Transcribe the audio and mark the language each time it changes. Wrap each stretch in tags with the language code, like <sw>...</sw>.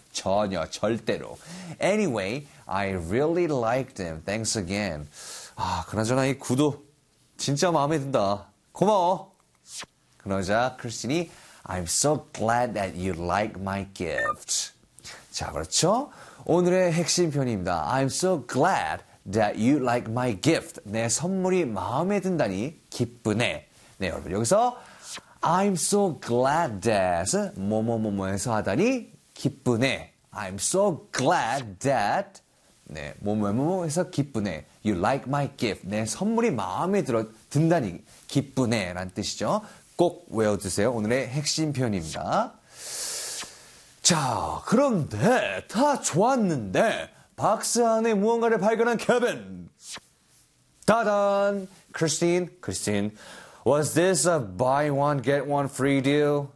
<ko>전혀, 절대로.</ko> <en>Anyway, I really liked him. Thanks again.</en> <ko>아, 그나저나 이 구두 진짜 마음에 든다. 고마워. 그러자 크리스틴이</ko> <en>I'm so glad that you like my gift.</en> <ko>자, 그렇죠? 오늘의 핵심 표현입니다.</ko> <en>I'm so glad that you like my gift.</en> <ko>내 선물이 마음에 든다니 기쁘네. 네, 여러분 여기서</ko> <en>I'm so glad that</en> <ko>뭐뭐뭐뭐해서 하다니 기쁘네.</ko> <en>I'm so glad that</en> <ko>네, 뭐뭐뭐해서 기쁘네.</ko> <en>You like my gift.</en> <ko>내 선물이 마음에 들어 든다니 기쁘네. 라는 뜻이죠. 꼭 외워주세요. 오늘의 핵심 표현입니다. 자, 그런데 다 좋았는데 박스 안에 무언가를 발견한 케빈. 따단! 크리스틴.</ko> <en>Was this a buy one, get one free deal?</en>